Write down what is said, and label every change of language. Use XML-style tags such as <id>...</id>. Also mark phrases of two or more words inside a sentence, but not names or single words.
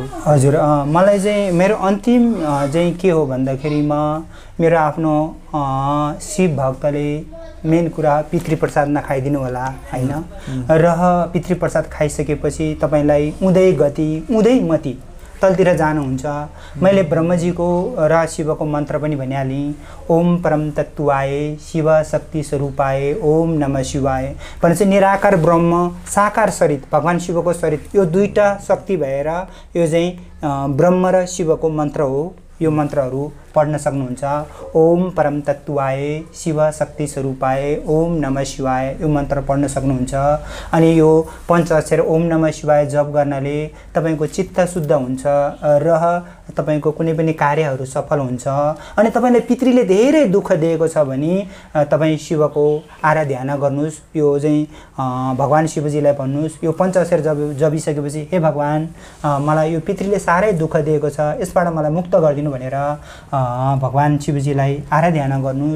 <ne>हजुर, मलाई चाहिँ मेरो अन्तिम चाहिँ के हो भन्दाखेरिमा मेरो आफ्नो शिव भक्तले मेन कुरा पितृप्रसाद नखाइदिनु होला हैन। र पितृप्रसाद खाइसकेपछि तपाईँलाई उँधै गति उँधै मति तलतिर जानुहुन्छ। मैले ब्रह्मजीको र शिवको मन्त्र पनि भनिहालेँ,</ne> <sa>ओम परम तत्त्वाय शिव शक्ति स्वरूपाय ओम नमः शिवाय</sa> <ne>भनेपछि निराकार ब्रह्म साकार शरीर भगवान शिवको शरीर, यो दुईटा शक्ति भएर यो चाहिँ ब्रह्म र शिवको मन्त्र हो। यो मन्त्रहरू पढ्न सक्नुहुन्छ।</ne> <sa>ओम परम तत्त्वाय शिव शक्ति स्वरूपाय ओम नमः शिवाय</sa> <ne>यो मन्त्र पढ्न सक्नुहुन्छ। अनि यो पञ्चाक्षर</ne> <sa>ओम नमः शिवाय</sa> <ne>जप गर्नाले तपाईँको चित्त शुद्ध हुन्छ र तपाईँको कुनै पनि कार्यहरू सफल हुन्छ। अनि तपाईँले पितृले धेरै दुःख दिएको छ भने तपाईँ शिवको आराधना गर्नुहोस्। यो चाहिँ भगवान शिवजीलाई भन्नुहोस्, यो पञ्चाक्षर जपिसकेपछि हे भगवान मलाई यो पितृले साह्रै दुःख दिएको छ, यसबाट मलाई मुक्त गरिदिनु भनेर भगवान शिवजीलाई आराधना गर्नुहोस्।</ne>